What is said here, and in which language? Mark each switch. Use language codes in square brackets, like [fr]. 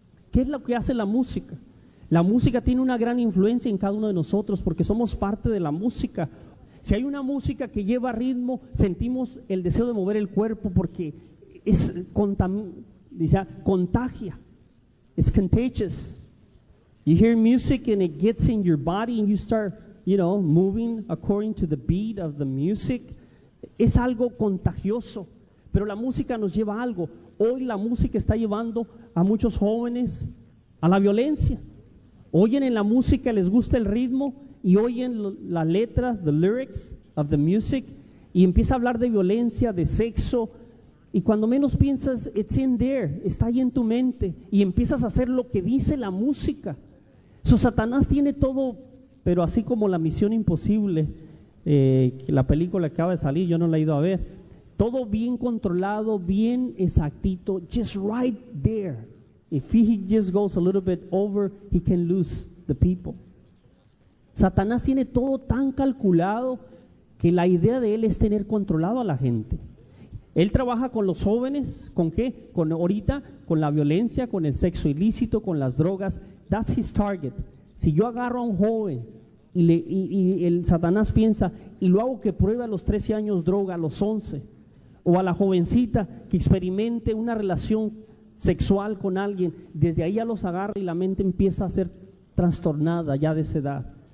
[es] ¿Qué es lo que hace la música? La música tiene una gran influencia en cada uno de nosotros porque somos parte de la música. Si hay una música que lleva ritmo, sentimos el deseo de mover el cuerpo porque es contagia. [en] It's contagious. You hear music and it gets in your body and you start, you know, moving according to the beat of the music. [es] Es algo contagioso. Pero la música nos lleva a algo. Hoy la música está llevando a muchos jóvenes a la violencia. Oyen en la música, les gusta el ritmo y oyen las letras, [en] the lyrics of the music, [es] y empieza a hablar de violencia, de sexo, y cuando menos piensas, [en] it's in there, [es] está ahí en tu mente, y empiezas a hacer lo que dice la música. So, Satanás tiene todo, pero así como la Misión Imposible, la película que acaba de salir, yo no la he ido a ver, todo bien controlado, bien exactito, [en] just right there. If he just goes a little bit over, he can lose the people. [es] Satanás tiene todo tan calculado que la idea de él es tener controlado a la gente. Él trabaja con los jóvenes, ¿con qué? Con ahorita, con la violencia, con el sexo ilícito, con las drogas. [en] That's his target. [es] Si yo agarro a un joven y el Satanás piensa, y lo hago que pruebe a los 13 años droga, a los 11, o a la jovencita que experimente una relación sexual con alguien, desde ahí ya los agarra y la mente empieza a ser trastornada ya de esa edad.